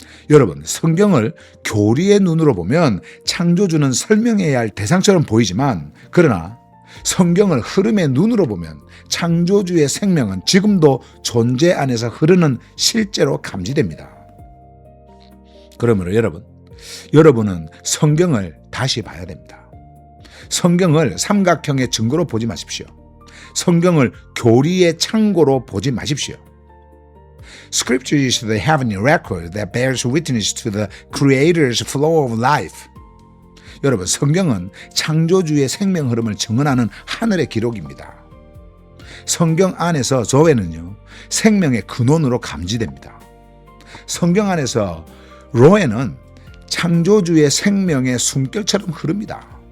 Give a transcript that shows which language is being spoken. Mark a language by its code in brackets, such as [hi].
[ko] 여러분, 성경을 교리의 눈으로 보면 창조주는 설명해야 할 대상처럼 보이지만, 그러나 성경을 흐름의 눈으로 보면 창조주의 생명은 지금도 존재 안에서 흐르는 실제로 감지됩니다. 그러므로 여러분은 성경을 다시 봐야 됩니다. 성경을 삼각형의 증거로 보지 마십시오. 성경을 교리의 창고로 보지 마십시오. [en] Scripture is the heavenly record that bears witness to the Creator's flow of life. [ko] 여러분, 성경은 창조주의 생명 흐름을 증언하는 하늘의 기록입니다. 성경 안에서 조회는요, 생명의 근원으로 감지됩니다. 성경 안에서 로에는 창조주의 생명의 숨결처럼 흐릅니다.